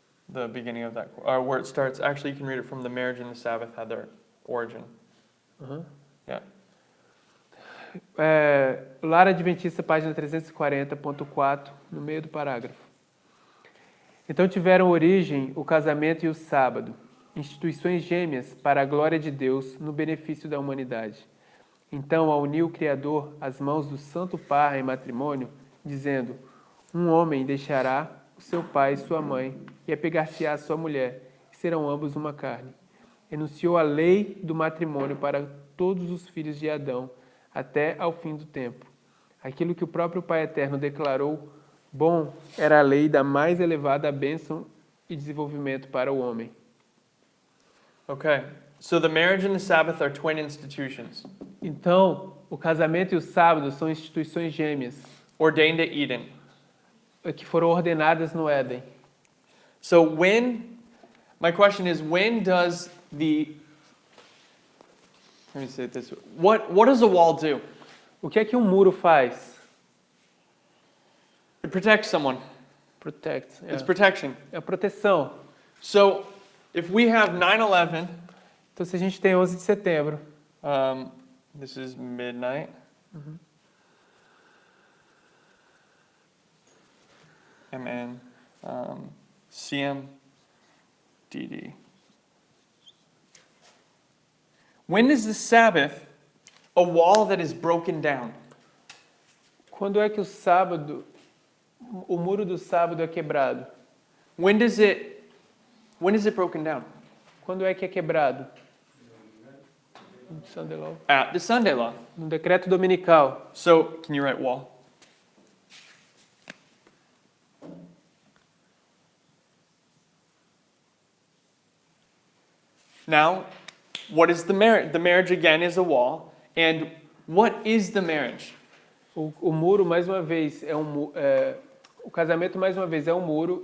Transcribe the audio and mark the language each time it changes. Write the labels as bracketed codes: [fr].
[en] The beginning of that, where it starts. Actually, you can read it from the marriage and the Sabbath had their origin. Yeah. [pt] Lar Adventista, página 340.4, no meio do parágrafo. Então tiveram origem o casamento e o sábado, instituições gêmeas para a glória de Deus no benefício da humanidade. Então, ao unir o Criador as mãos do santo par em matrimônio, dizendo: um homem deixará o seu pai e sua mãe e apegar-se-á à sua mulher, e serão ambos uma carne. Enunciou a lei do matrimônio para todos os filhos de Adão, até ao fim do tempo. Aquilo que o próprio Pai Eterno declarou bom era a lei da mais elevada bênção e desenvolvimento para o homem. [en] Okay. So the marriage and the Sabbath are twin institutions, [pt] Então, o casamento e o sábado são instituições gêmeas, [en] ordained at Eden. [pt] que foram ordenadas no Éden. [en] So my question is, when does let me say it this way. What does a wall do? [pt] O que é que um muro faz? [en] It protects someone. Protect. It's protection. [pt] É a proteção. [en] So if we have 9/11, [pt] Então, se a gente tem 11 de setembro, [en] this is midnight. MN, CMDD. When is the Sabbath a wall that is broken down? [pt] quando é que o muro do sábado é quebrado? [en] When is it broken down? [pt] Quando é que é quebrado? [en] Sunday law. At the Sunday law. [pt] No decreto dominical. [en] So, can you write wall? Now, what is the marriage? The marriage again is a wall. And what is the marriage? [pt] O muro, mais uma vez, o casamento, mais uma vez, é um muro.